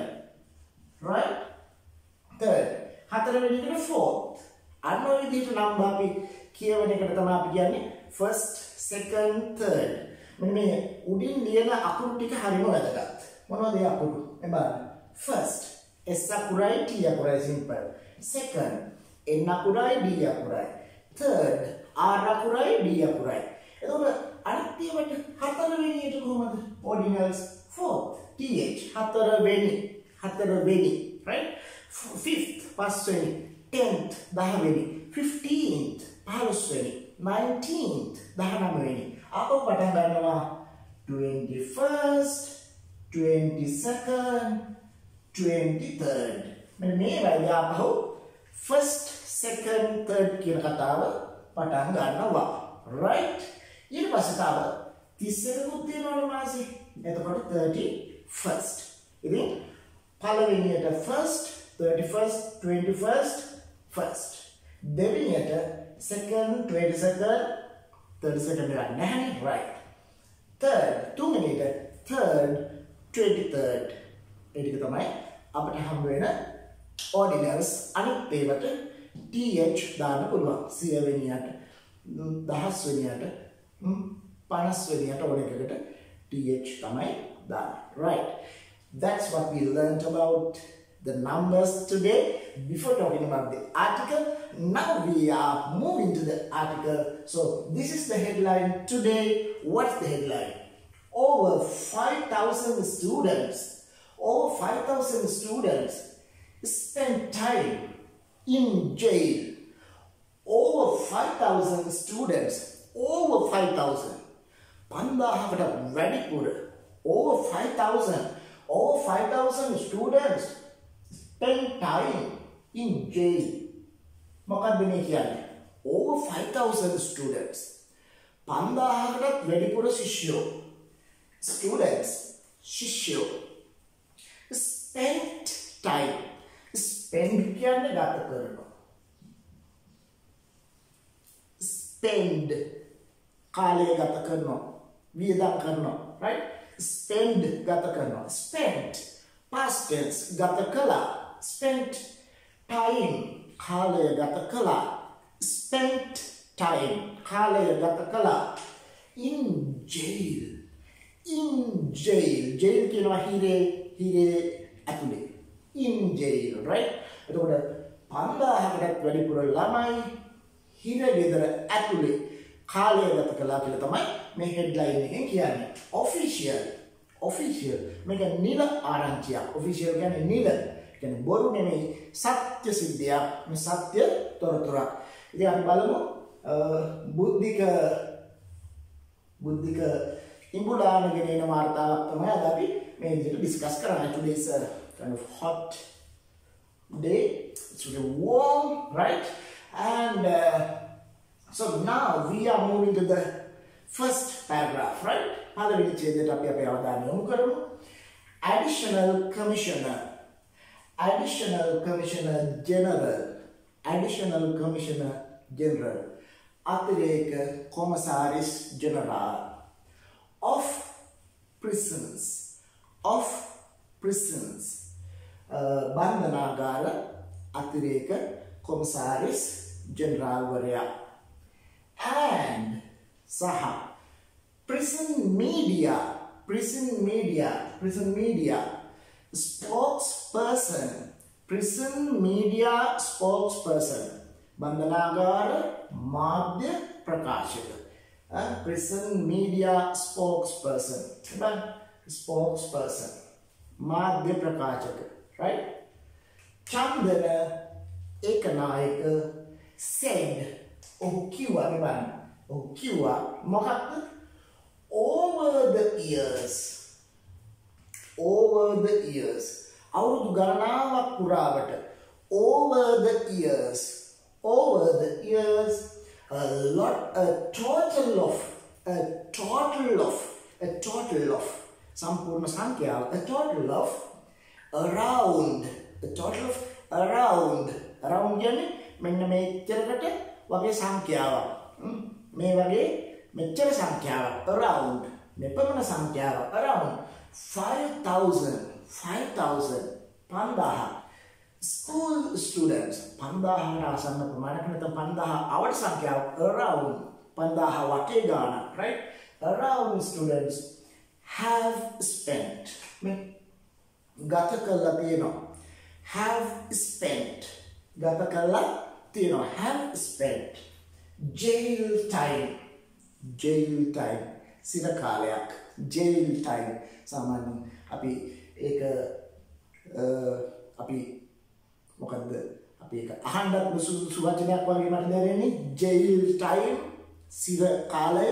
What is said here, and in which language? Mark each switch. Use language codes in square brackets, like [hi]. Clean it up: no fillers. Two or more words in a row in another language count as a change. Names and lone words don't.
[en] Right? third. [si] හතරවෙනි එකට [en] fourth. [si] අන්න ඔය විදිහට නම් අපි කියවන එකට තමයි අපි කියන්නේ [en] first, second, third. [si] මෙන්න මේ උඩින් ලියන අකුරු ටික හරිම වැදගත්. මොනවද ඒ අකුරු? මේ බලන්න. first S අකුරයි T අකුරයි simple. second N අකුරයි D අකුරයි. third R අකුරයි D අකුරයි. එතකොට අනිත් ඒවාට හතරවෙනියට කොහොමද? [en] ordinals fourth TH හතරවෙනි right? [si] 5th 5වෙනි 10th 10වෙනි 15th 15වෙනි 19th 19වෙනි අපව පටන් ගන්නවා 21st 22nd 23rd මෙන්න මේ වගේ අපහු [en] first second [si] third කියන කතාව පටන් ගන්නවා right ඊට පස්සේ තව 31කුත් තියෙනවනේ මාසෙ එතකොට 31st ඉතින් පළවෙනියට first 31st 21st first දෙවෙනියට second 22nd 32nd එකක් නැහැනේ [en] right third [si] තුන්වෙනියට third 23rd ඒක තමයි අපිට හම්බ වෙන ordinals අනිත් ඒවට th දාන්න පුළුවන් 100 වෙනියට 10 වෙනියට 50 වෙනියට ඕන එකකට th තමයි දාන්න [en] right that's what we learned about the numbers today. Before talking about the article, now we are moving to the article. So this is the headline today. What's the headline? Over 5,000 students spend time in jail. Over 5,000 students. Over 5,000. [si] පන්දහසකට වැඩිපුර. [en] Over 5,000. Over 5,000 students spend time in jail. [si] මොකක්ද මේ කියන්නේ? [en] Over 5,000 students. [si] 5000කටත් වැඩිපුර ශිෂ්‍යෝ. Students, ශිෂ්‍යෝ. [en] Spent time. [si] Spend කියන්නේ ගත කරනවා. Spend කාලය ගත කරනවා. වියදම් කරනවා. Right? Spend ගත කරනවා. [en] Spent past tense [si] ගත කළා. [en] Spent time [si] කාලය ගත කළා. [en] Spent time [si] කාලය ගත කළා. [en] In jail. In jail. [si] Jail කියනවා හිරේ ඇතුලේ. [en] In jail, right? [si] එතකොට 5000කටත් වැඩිපුර ළමයි හිර ගෙදර ඇතුලේ කාලය ගත කළා කියලා තමයි මේ හෙඩ්ලයින් එකෙන් කියන්නේ. Official මේක නිල ආරංචියක්. Official කියන්නේ නිල. කියන්නේ බොරු නෙමෙයි සත්‍ය සිද්ධියක්. මේ සත්‍ය තොරතුරක්. ඉතින් අපි බලමු බුද්ධික ඉඹුලාන ගෙනෙන වාර්තාවක් තමයි අද අපි මේ විදිහට ඩිස්කස් කරන්නේ. [en] Today is a kind of hot day. It's really warm, right? And so now we are moving to the first paragraph, right? [si] පළවෙනි ඡේදයට අපි අපේ අවධානය යොමු කරමු. [en] Additional Commissioner General [si] අතිරේක කොමසාරිස් ජෙනරාල් [en] of prisons [si] බන්ධනාගාර අතිරේක කොමසාරිස් ජෙනරාල් වරයා and සහ [en] prison media spokesperson [si] බන්ධනාගාර මාධ්‍ය ප්‍රකාශක [en] prison media spokesperson [si] මාධ්‍ය ප්‍රකාශක right චන්දන ඒකනායක said ඔහු කිව්වා මොකක්ද [en] over the years [si] අවුරුදු ගණනාවක් පුරාවට [en] over the years a total [si] of සම්පූර්ණ සංඛ්‍යාව [en] a total of around [si] කියන්නේ මෙන්න මෙච්චරකට වගේ සංඛ්‍යාවක් මේ වගේ මෙච්චර සංඛ්‍යාවක් around මෙපමණ සංඛ්‍යාවක් around 5,000 [en] school students [si] 5000ට ආසන්න ප්‍රමාණයක් නැත්නම් 5000 අවට සංඛ්‍යාව around 5000 වටේ ගාන [en] right around students have spent [si] ගත කළා තියෙනවා [en] have spent jail time [si] සිර කාලයක් [en] jail time [si] සාමාන්‍යයෙන් අපි ඒක අපි අහන්නත් සුසු වචනයක් වගේ මට දැනෙන්නේ [en] jail time [si] සිර කාලය.